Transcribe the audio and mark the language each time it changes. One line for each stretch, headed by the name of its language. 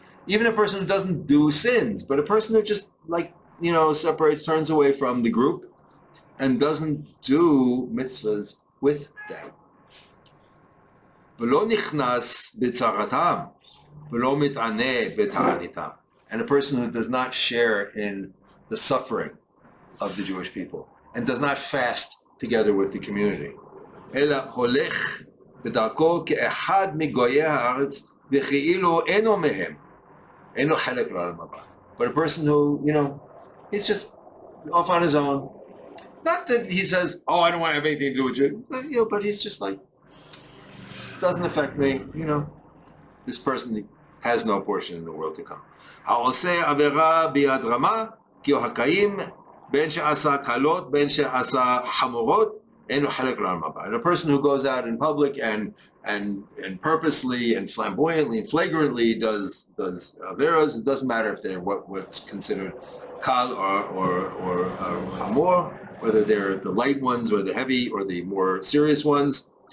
English: Even a person who doesn't do sins, but a person who just separates, turns away from the group and doesn't do mitzvahs with them.
Hebrew: ולא נכנס בצרתם, ולא מתענה בתעניתם.
English: And a person who does not share in the suffering of the Jewish people and does not fast together with the community.
Hebrew: אלא הולך בדרכו כאחד מגויי הארץ וכאילו אינו מהם. אינו חלק לעולם הבא.
English: But a person who, he's just off on his own. Not that he says, oh, I don't want to have anything to do with you, but he's just like, doesn't affect me, this person has no portion in the world to come.
Hebrew: העושה עבירה ביד רמה, כי הוא הקיים, בין שעשה קלות, בין שעשה חמורות, אין לו חלק לעולם הבא.
English: And a person who goes out in public and purposely and flamboyantly and flagrantly does averas, it doesn't matter if they're what's considered kal or hamor, whether they're the light ones or the heavy or the more serious ones.